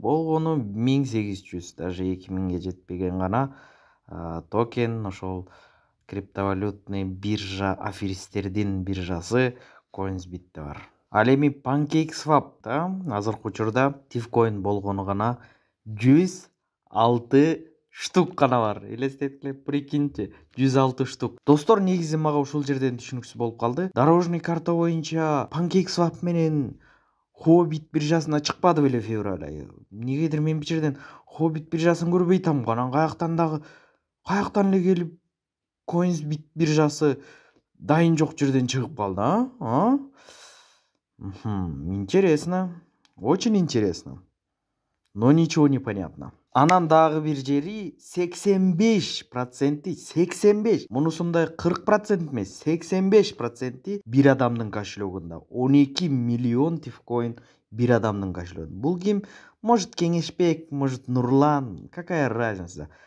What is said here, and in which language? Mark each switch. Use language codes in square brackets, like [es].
[ky] Болгону 1800, даже 2000ге жетпеген гана токен, ошол криптовалютный биржа аферисттердин биржасы CoinsBit'те бар. Ал эми PancakeSwap'та азыркы учурда тивкоин болгону гана 106 штук гана бар. Элестеткиле, [ru] прикиньте, [ky] 106 штук. Достор, негизи мага ушул жерден түшүнүксүз болуп калды. Дорожный карта боюнча PancakeSwap менен Huobi биржасына чыкпады беле февраль айы. Негедир мен бир жерден Huobi биржасын көрбөй атам. Анан каяктан эле келип CoinsBit биржасы дайын жок жерден чыгып калды, [ru] Интересно. Очень интересно. Но ничего не понятно. [ky] Анан дагы бир жери 85%, мунусундай 40% эмес, 85% бир адамдын кошелегунда. 12 миллион тивкоин бир адамдын кошелегунда. Бул ким? [ru] Может Кеңешбек, может Нурлан, какая разница?